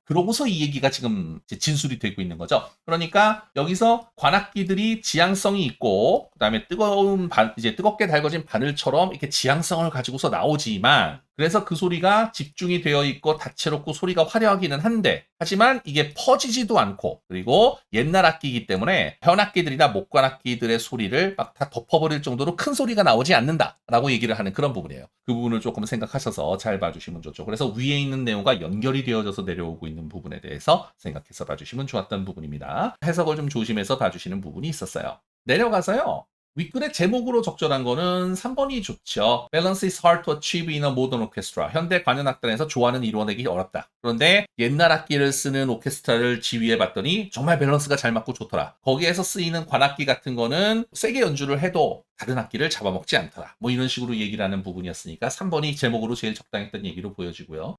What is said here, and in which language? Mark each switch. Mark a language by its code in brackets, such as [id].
[ko] 그러고서 이 얘기가 지금 진술이 되고 있는 거죠. 그러니까 여기서 관악기들이 지향성이 있고 그다음에 이제 뜨겁게 달궈진 바늘처럼 이렇게 지향성을 가지고서 나오지만 그래서 그 소리가 집중이 되어 있고 다채롭고 소리가 화려하기는 한데 하지만 이게 퍼지지도 않고 그리고 옛날 악기이기 때문에 현악기들이나 목관악기들의 소리를 막 다 덮어버릴 정도로 큰 소리가 나오지 않는다라고 얘기를 하는 그런 부분이에요. 그 부분을 조금 생각하셔서 잘 봐주시면 좋죠. 그래서 위에 있는 내용과 연결이 되어져서 내려오고 있는 부분에 대해서 생각해서 봐주시면 좋았던 부분입니다. 해석을 좀 조심해서 봐주시는 부분이 있었어요. 내려가서요. 윗글의 제목으로 적절한 거는 3번이 좋죠. [en] Balance is hard to achieve in a modern orchestra. [ko] 현대 관현악단에서 조화는 이루어내기 어렵다. 그런데 옛날 악기를 쓰는 오케스트라를 지휘해 봤더니 정말 밸런스가 잘 맞고 좋더라. 거기에서 쓰이는 관악기 같은 거는 세게 연주를 해도 다른 악기를 잡아먹지 않더라. 뭐 이런 식으로 얘기를 하는 부분이었으니까 3번이 제목으로 제일 적당했던 얘기로 보여지고요.